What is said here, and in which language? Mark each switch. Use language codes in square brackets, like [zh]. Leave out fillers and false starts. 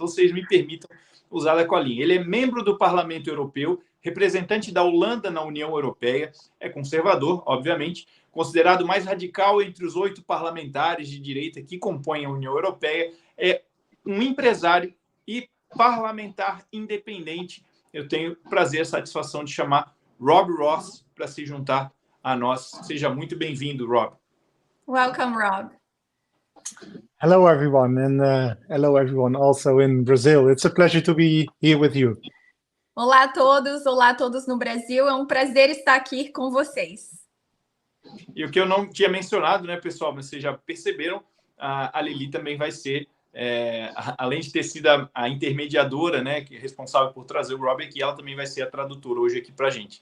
[pt] Então, vocês me permitam usar a colinha. Ele é membro do Parlamento Europeu, representante da Holanda na União Europeia, é conservador, obviamente, considerado mais radical entre os 8 parlamentares de direita que compõem a União Europeia, é um empresário e parlamentar independente. Eu tenho prazer e satisfação de chamar Rob Ross para se juntar a nós. Seja muito bem-vindo, Rob. [en] Welcome, Rob. Hello, everyone, and hello, everyone also in Brazil. It's a pleasure to be here with you. [pt] Olá a todos no Brasil. É um prazer estar aqui com vocês. E o que eu não tinha mencionado, né, pessoal, mas vocês já perceberam, a Lili também vai ser, além de ter sido a intermediadora, né, que é responsável por trazer o Rob aqui, ela também vai ser a tradutora hoje aqui para a gente.